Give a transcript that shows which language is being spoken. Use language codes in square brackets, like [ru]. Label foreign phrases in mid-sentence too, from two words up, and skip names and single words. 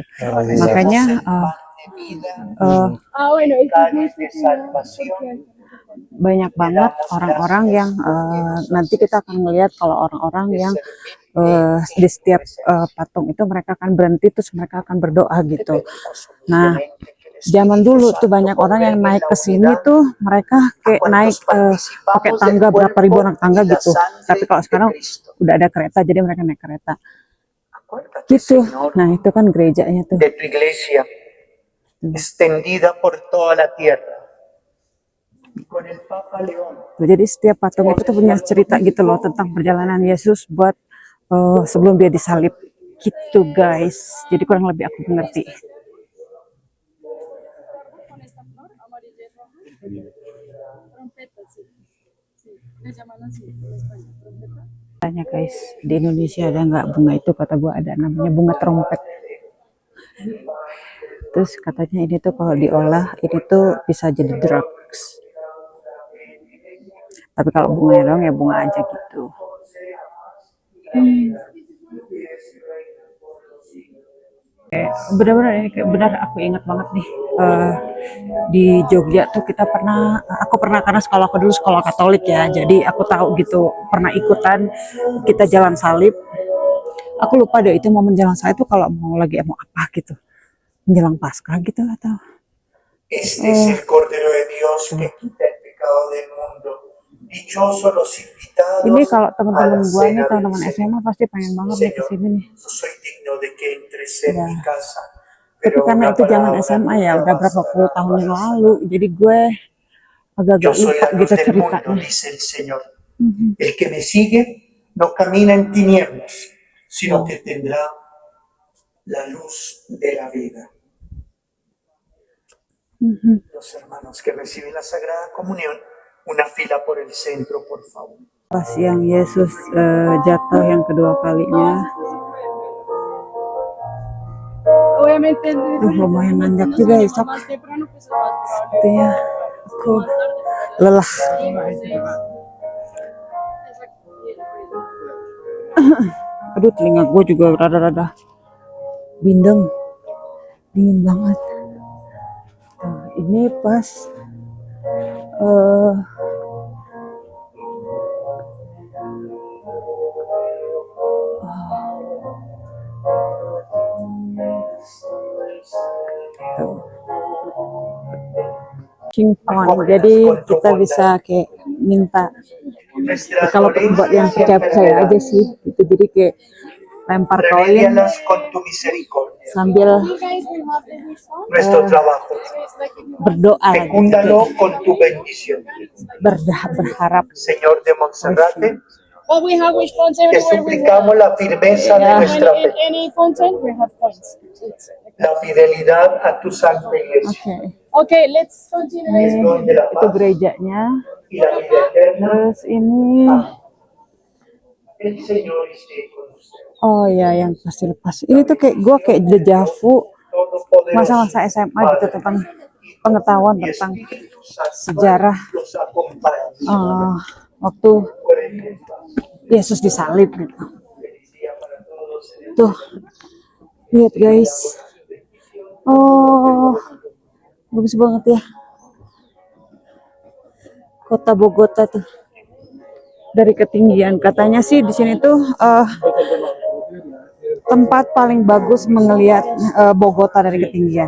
[id] Makanya banyak banget orang-orang yang nanti kita akan melihat kalau orang-orang yang di setiap patung itu mereka akan berhenti terus mereka akan berdoa gitu. Nah, zaman dulu tuh banyak orang yang naik ke sini tuh mereka kayak naik pakai tangga berapa ribu orang tangga gitu. Tapi kalau sekarang udah ada kereta jadi mereka naik kereta gitu. Nah, itu kan gerejanya tuh. [es] de tu iglesia extendida por toda la tierra. Y con el Papa León, [id] Tuh, jadi setiap patung itu tuh punya cerita gitu loh tentang perjalanan Yesus buat sebelum dia disalib gitu guys. Jadi kurang lebih aku mengerti. [es] Con esta flor amarilla y roja. Trompeta, sí. Sí, le llaman así en España, trompeta. [id] Tanya guys, di Indonesia ada nggak bunga itu? Kata gua ada, namanya bunga trompet. Terus katanya ini tuh kalau diolah ini tuh bisa jadi drugs. Tapi kalau bunga dong ya bunga aja gitu. Benar-benar ini kayak benar aku ingat banget nih di Jogja tuh aku pernah karena sekolah aku dulu sekolah Katolik ya, jadi aku tahu gitu pernah ikutan kita jalan salib. Aku lupa deh itu momen jalan salib tuh kalau mau apa gitu menjelang Paskah gitu atau [es] este es el Cordero de Dios que quita el pecado del mundo. Dichosos los invitados [id] ini kalau [es] a [id] teman-teman [es] la [id] gua nih [es] cena del [id] teman-teman [es] Señor. [id] SMA pasti pengen banget nih [es] Señor, [id] kesini nih. [es] no soy digno de que entres en [id] Ya. [es] mi casa, [id] Tapi [es] pero [id] karena [es] una [id] itu zaman [es] palabra [id] SMA ya [es] tuya [id] udah berapa [es] bastará [id] puluh tahun [es] para [id] yang [es] sanar. [id] lalu, jadi gue [es] Yo [id] agak-agak [es] soy [id] lupa [es] la luz [id] gitu [es] del mundo, [id] ceritanya. [es] dice el Señor. El que me sigue no camina en tinieblas, sino que tendrá la luz de la vida. Los hermanos que reciben la Sagrada Comunión, una fila por el centro, por favor. [id] Pas yang Yesus jatuh yang kedua kalinya, [es] Obviamente, el [id] lumayan nanjak [es] no [id] juga [es] se [id] ya [es] anima [id] sok. [es] más temprano, pues es más probable. [id] Artinya aku [es] Más tarde, pero [id] lelah. [es] sí, sí. Exacto. [id] Aduh telinga gue juga rada-rada bindeng, dingin banget. Nah, ini pas tuh. King Point. Jadi kita bisa kayak minta [es] Nuestra [id] kalau buat yang percaya aja sih itu, jadi kayak lempar koin [es] remedialas con tu misericordia. [id] sambil [en] You guys will have the result. [es] Nuestro trabajo, [en] It's like if you [id] berdoa gitu, [es] fecúndalo con tu bendición. [id] berharap. [es] Señor de Monserrate, [en] But we have response [es] te [en] everywhere we [es] suplicamos [en] want. [es] la firmeza de nuestra [en] In [es] fe, [en] any fountain, we have points. [es] la fidelidad a tu santa iglesia, [id] Oke, [en] Okay, let's continue. [es] el don de la [id] itu [es] paz [id] gerejanya. [es] y la vida eterna. [id] Terus ini, [es] El Señor esté con ustedes. [id] oh ya yang pasti lepas. Ini tuh kayak gue kayak dejavu [es] Todopoderoso, [id] masa-masa SMA gitu [es] Padre, [id] tentang pengetahuan [es] y [id] tentang [es] Espíritu Santo, [id] sejarah [es] los acompañe. [id] waktu [es] Pueden estar. [id] Yesus disalib gitu. [es] Feliz día para todos. [id] Tuh, lihat guys. Oh, bagus banget ya. Kota Bogota tuh. Dari ketinggian katanya sih di sini tuh tempat paling bagus melihat Bogota dari ketinggian.